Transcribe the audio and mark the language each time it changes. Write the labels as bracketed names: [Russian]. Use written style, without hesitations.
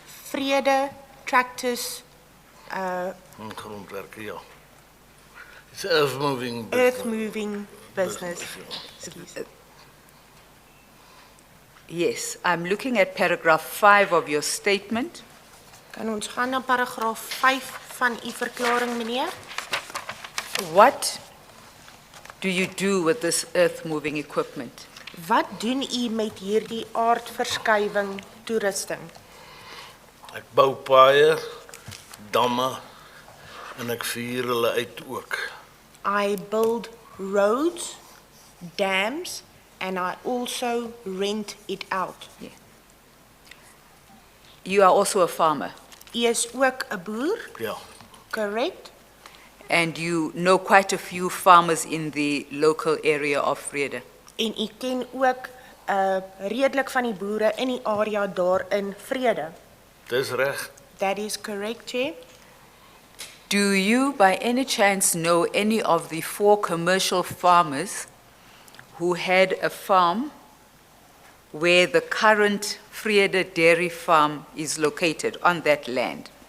[Afrikaans] Vrede Tractors, grondwerke, ja. [English] It's a earth-moving business. earth moving business. Excuse. Yes, I'm looking at paragraph 5 of your statement. [Afrikaans] Kan ons gaan na paragraaf 5 van u verklaring, meneer? [English] What do you do with this earth-moving equipment? [Afrikaans] Wat doen u met hierdie aardverskywing toerusting? Ek bou paaie, damme en ek vuur hulle uit ook. [English] I build roads, dams, and I also rent it out. You are also a farmer, [Afrikaans] U is ook 'n boer, Ja, [English] correct? and you know quite a few farmers in the local area of Vrede. [Afrikaans] En u ken ook redelik van die boere in die area daar in Vrede. dis reg. [English] That is correct, Chair. Do you by any chance know any of the 4 commercial farmers who had a farm where the current Vrede dairy farm is located on that land?